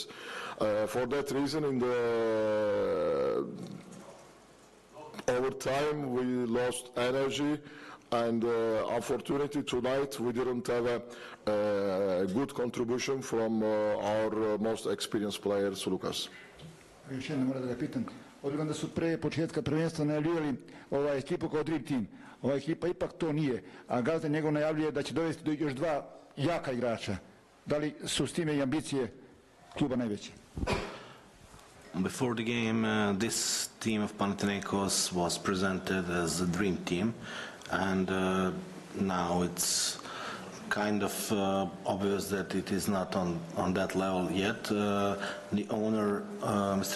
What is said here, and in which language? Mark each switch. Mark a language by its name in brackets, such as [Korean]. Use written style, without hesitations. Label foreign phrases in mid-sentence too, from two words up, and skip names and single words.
[English] For that reason, in the overtime, we lost energy, and unfortunately tonight we didn't have a good contribution from our most experienced players, Lucas. [Serbian] Još jedno moram da ga pitam. Obzirom da su pre početka prvenstva najavljivali ekipu kao [English] Dream Team, [Serbian] ova ekipa ipak to nije, a gazda njegov najavljuje da će dovesti još dva jaka igrača. Da li su s time i ambicije kluba najveće? [English] Before the game, this team of Panathinaikos was presented as a dream team, and now it's kind of obvious that it is not on that level yet. The owner, Mr.